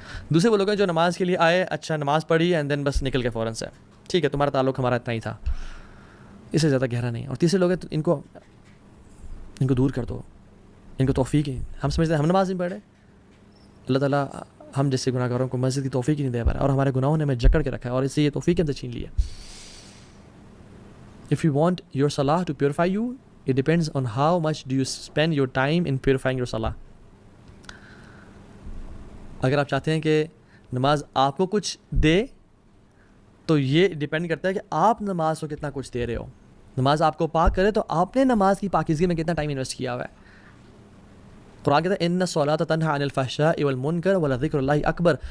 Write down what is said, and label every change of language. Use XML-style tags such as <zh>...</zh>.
<ur>دوسرے وہ لوگ ہیں جو نماز کے لیے آئے، اچھا نماز پڑھی اینڈ دین بس نکل کے فوراً سے، ٹھیک ہے تمہارا تعلق ہمارا اتنا ہی تھا، اس سے زیادہ گہرا نہیں. اور تیسرے لوگ ہیں ان کو دور کر دو، ان کو توفیق ہی، ہم سمجھتے ہیں ہم نماز نہیں پڑھ رہے، اللہ تعالیٰ ہم جیسے گناہ گاروں کو مسجد کی توفیق ہی نہیں دے پا رہا، اور ہمارے گناہوں نے ہمیں جکڑ کے رکھا ہے، اور اس سے یہ توفیق ہم سے چھین لی ہے.</ur> <en>If you want your salah to purify you, it depends on how much do you spend your time in purifying your salah.</en> <ur>اگر آپ چاہتے ہیں کہ نماز آپ کو کچھ دے تو یہ ڈیپینڈ کرتا ہے کہ آپ نماز کو کتنا کچھ دے رہے ہو. نماز آپ کو پاک کرے تو آپ نے نماز کی پاکیزگی میں کتنا ٹائم انویسٹ کیا ہوا ہے. قرآن کہتا ہے</ur> <ar>ان الصلاۃ تنہی عن الفحشاء والمنکر ولذکر اللہ اکبر.</ar>